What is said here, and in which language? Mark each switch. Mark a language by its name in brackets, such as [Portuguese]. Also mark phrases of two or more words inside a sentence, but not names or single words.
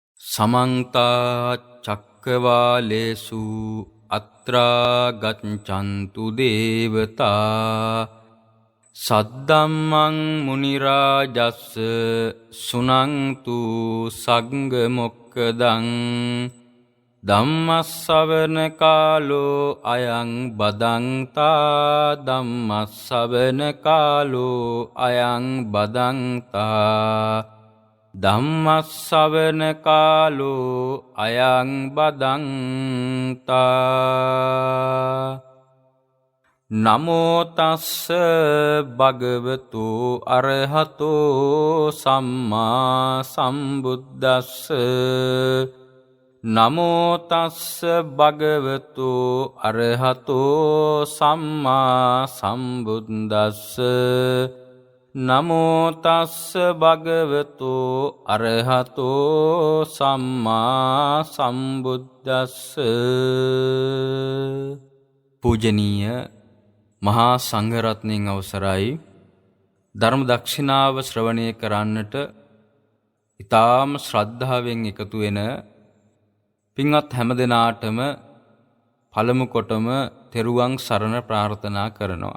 [Pali] समन्त चक्रवालेषु अत्रा गच्छन्तु देवता सद्धम्मं मुनिराजस्स सुनन्तु संघमोक्खदं ධම්මස්සවන කාලෝ අයං බදන්තා ධම්මස්සවන කාලෝ අයං බදන්තා ධම්මස්සවන කාලෝ අයං බදන්තා නමෝ තස්ස භගවතු අරහතෝ සම්මා සම්බුද්දස්ස නමෝ තස්ස භගවතු අරහතෝ සම්මා සම්බුද්දස්ස නමෝ තස්ස භගවතු අරහතෝ සම්මා සම්බුද්දස්ස. [Sinhala] පූජනීය මහා සංඝරත්නයන් අවසරයි. ධර්ම දක්ෂිනාව ශ්‍රවණය කරන්නට ඊ타ම ශ්‍රද්ධාවෙන් එකතු වෙන පින්වත් හැම දෙනාටම පළමු කොටම තෙරුවන් සරණ ප්‍රාර්ථනා කරනවා.